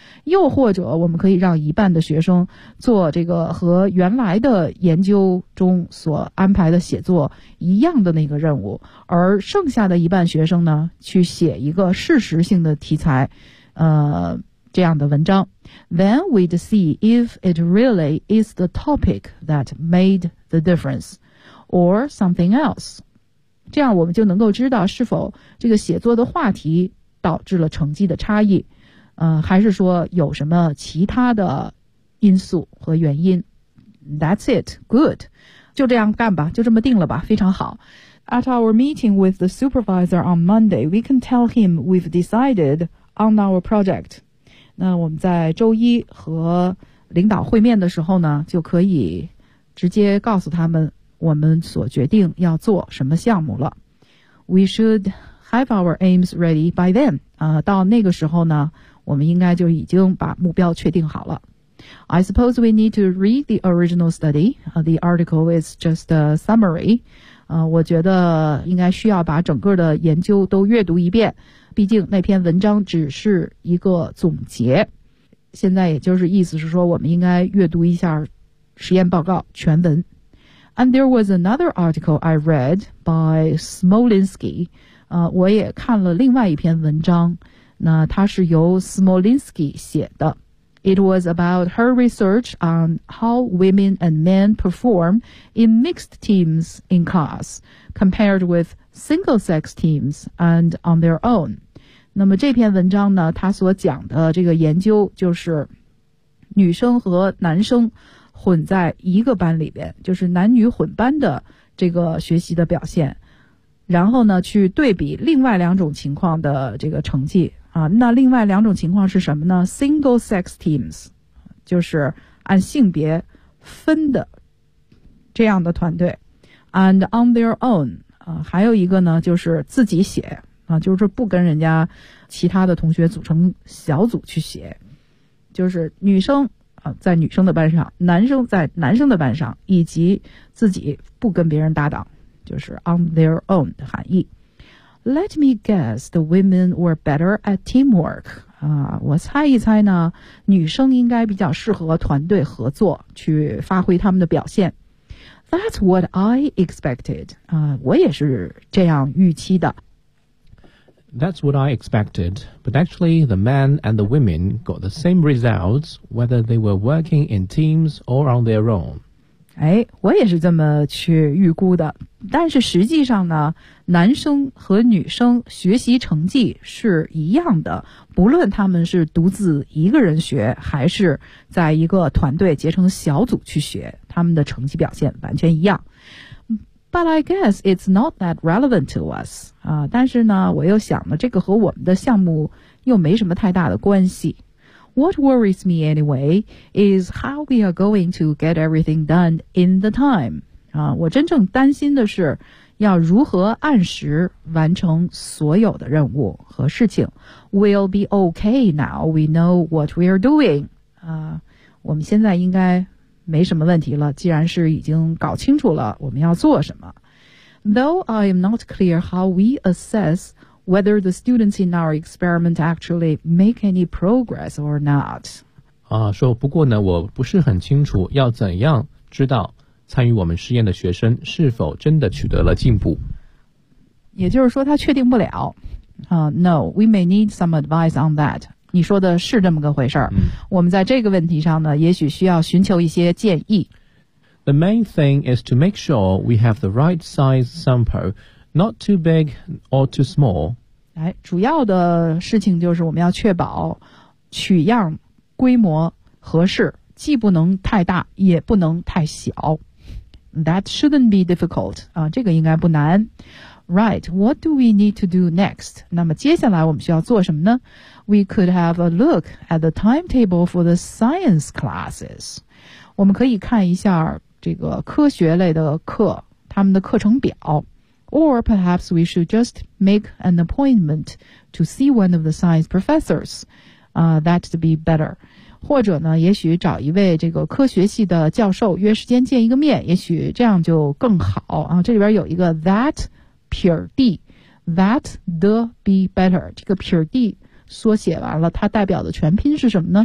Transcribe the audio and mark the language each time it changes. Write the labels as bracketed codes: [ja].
[zh] 又或者，我们可以让一半的学生做这个和原来的研究中所安排的写作一样的那个任务，而剩下的一半学生呢，去写一个事实性的题材，这样的文章 ， [en] then we'd see if it really is the topic that made the difference, or something else. [zh] 这样我们就能够知道是否这个写作的话题导致了成绩的差异，还是说有什么其他的因素和原因。 [en] That's it. Good. [zh] 就这样干吧，就这么定了吧，非常好。 [en] At our meeting with the supervisor on Monday, we can tell him we've decided on our project. [zh] 那我们在周一和领导会面的时候呢，就可以直接告诉他们我们所决定要做什么项目了。 [en] We should have our aims ready by then. [zh] 到那个时候呢，我们应该就已经把目标确定好了。 [en] I suppose we need to read the original study. The article is just a summary. [zh] 我觉得应该需要把整个的研究都阅读一遍，毕竟那篇文章只是一个总结。现在也就是意思是说，我们应该阅读一下实验报告全文。 [en] And there was another article I read by Smolinski. [zh] 我也看了另外一篇文章，那它是由 Smolinski 写的。 [en] It was about her research on how women and men perform in mixed teams in class, compared with single-sex teams and on their own. [zh] 那么这篇文章呢，它所讲的这个研究就是女生和男生混在一个班里边，就是男女混班的这个学习的表现，然后呢去对比另外两种情况的这个成绩啊。那另外两种情况是什么呢？ [en] Single sex teams [zh] 就是按性别分的这样的团队， [en] and on their own [zh] 啊，还有一个呢就是自己写啊，就是不跟人家其他的同学组成小组去写，就是女生在女生的班上，男生在男生的班上，以及自己不跟别人搭档，就是 [en] on their own [zh] 的含义。 [en] Let me guess, the women were better at teamwork. [zh] 我猜一猜呢，女生应该比较适合团队合作，去发挥他们的表现。 [en] That's what I expected. [zh] 我也是这样预期的。 [en] That's what I expected, but actually the men and the women got the same results whether they were working in teams or on their own. [zh] 哎，我也是这么去预估的，但是实际上呢，男生和女生学习成绩是一样的，不论他们是独自一个人学，还是在一个团队结成小组去学，他们的成绩表现完全一样。 [en] But I guess it's not that relevant to us. [zh] 但是呢，我又想了，这个和我们的项目又没什么太大的关系。 [en] What worries me anyway is how we are going to get everything done in the time. [zh] 我真正担心的是要如何按时完成所有的任务和事情。 [en] We'll be okay now we know what we are doing. [zh] 我们现在应该没什么问题了，既然是已经搞清楚了我们要做什么。 [en] Though I am not clear how we assess whether the students in our experiment actually make any progress or not. [zh] 说不过呢，我不是很清楚要怎样知道参与我们实验的学生是否真的取得了进步。也就是说他确定不了。 [en] No, we may need some advice on that. [zh] 你说的是这么个回事儿，我们在这个问题上呢，也许需要寻求一些建议。 [en] The main thing is to make sure we have the right size sample, not too big or too small. [zh] 哎，主要的事情就是我们要确保取样规模合适，既不能太大，也不能太小。 [en] That shouldn't be difficult. [zh] 这个应该不难。 [en] Right, what do we need to do next? [zh] 那么接下来我们需要做什么呢？ [en] We could have a look at the timetable for the science classes. [zh] 我们可以看一下这个科学类的课，他们的课程表。 [en] Or perhaps we should just make an appointment to see one of the science professors. That'd be better. [zh] 或者呢，也许找一位这个科学系的教授，约时间见一个面，也许这样就更好。这里边有一个 that,撇地 [en] that the be better [zh] 这个撇地缩写完了，它代表的全拼是什么呢？